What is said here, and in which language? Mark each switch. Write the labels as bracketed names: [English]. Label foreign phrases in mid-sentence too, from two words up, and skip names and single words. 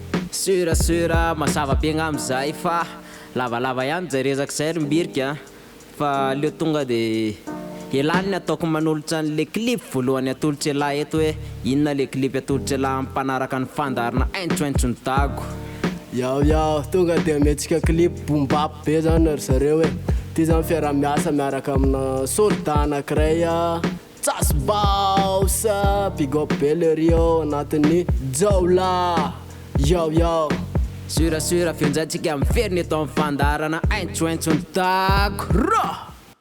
[Malagasy] Sura, sura, mazava be angamba zay fa lavalava ihany zay rezaka zay ry mbirika, fa aleo tonga de ialany ny ataoko manolotra an'le clip voalohany atolotra lahy eto hoe inona le clip atolotra lahy amin'ny mpanaraka ny fandarina Aintsoaintsony Dago. Yao, yao, tonga de amentsika clip [English] boom bap [Malagasy] be zany ry zareo e. Ty zany fiaraha-miasa miaraka amina soldat anankiray a, Tsas Baos, [English] big up [Malagasy] be le rio anatin'ny Jaola. Yao, yao. Sura, sura, feo antsika miverina eto amin'ny fandarana Aintsoaintsony Dago. Rah!